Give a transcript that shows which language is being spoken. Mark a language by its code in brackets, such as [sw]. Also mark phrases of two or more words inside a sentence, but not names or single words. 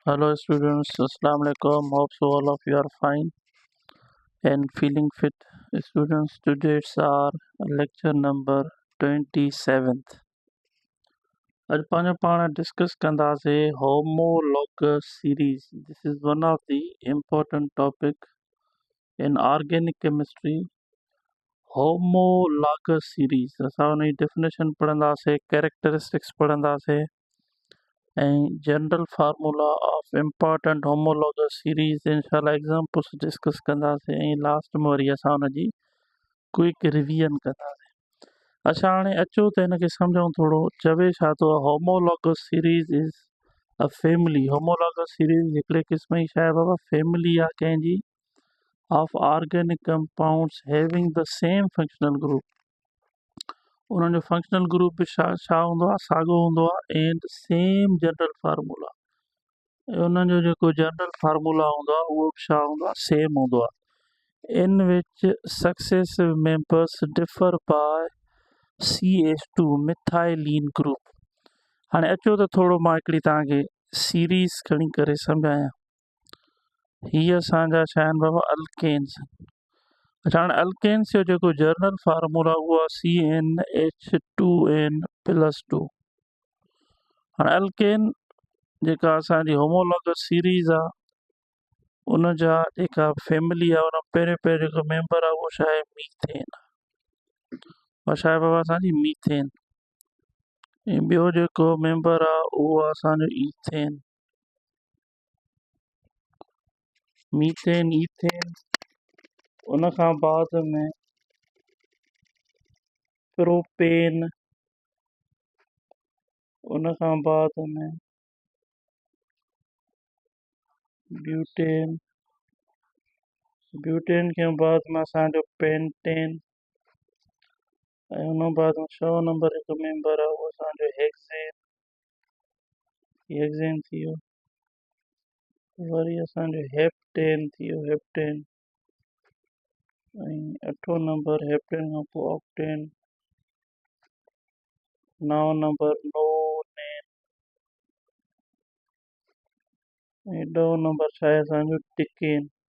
[en] Hello students, [ar] السلام عليكم. [en] Hope so all of you are fine and feeling fit. Students, today's our lecture number 27th. [sd] अॼु पंहिंजो पाण डिस्कस कंदासीं [en] homologous series. This is one of the important topic in organic chemistry. Homologous series. [sd] असां उन जी definition पढ़ंदासीं, [en] characteristics पढ़ंदासीं and general formula of important homologous series इंशाल्लाह examples discuss [sd] कंदासीं ऐं लास्ट में वरी असां हुन जी [en] quick revision कंदासीं। [sd] अच्छा हाणे अचो त हिनखे सम्झूं थोरो। चवे छा थो [en] homologous series is a family. homologous series [sd] हिकिड़े क़िस्म जी शइ बाबा फैमिली आहे कंहिंजी [en] of organic compounds having the same functional group. [sd] उन्हनि जो [en] functional group [sd] बि छा हूंदो आहे, साॻियो हूंदो आहे [en] and same general formula. [sd] उन्हनि जो जेको [en] general formula [sd] हूंदो आहे उहो बि छा हूंदो आहे, सेम हूंदो आहे। [en] in which successive members differ by CH2 methylene group. [sd] हाणे अचो त थोरो मां हिकिड़ी तव्हांखे सीरीज़ खणी करे सम्झायां। हीअ असांजा छा आहिनि बाबा, अल्केन्स। अच्छा हाणे अल्केन्स जो जेको [en] general formula [sd] उहो आहे CnH2n+2। हाणे अल्केन जेका असांजी [en] homologous series [sd] आहे उन जा जेका फैमिली आहे उन पहिरियों जेको मेंबर आहे उहो छा आहे, मीथेन। उहा छा आहे बाबा, असांजी मीथेन। ऐं ॿियो जेको मेंबर आहे उहो आहे असांजो ईथेन। मीथेन, ईथेन, उन खां बाद में प्रोपेन, उन खां बाद में ब्यूटेन, ब्यूटेन खां बाद में असांजो पेंटेन, ऐं उन बाद में 6 नंबर हिकु मेंबर आहे उहो असांजो हेक्सेन। हेक्सेन थी वियो, वरी असांजो हेप्टेन थी वियो, हेप्टेन, ऐं 8 नंबर हेप्टेन खां पोइ ऑक्टेन, 9 नंबर नोनेन, ऐं 10 नंबर छा आहे असांजो टिकेन।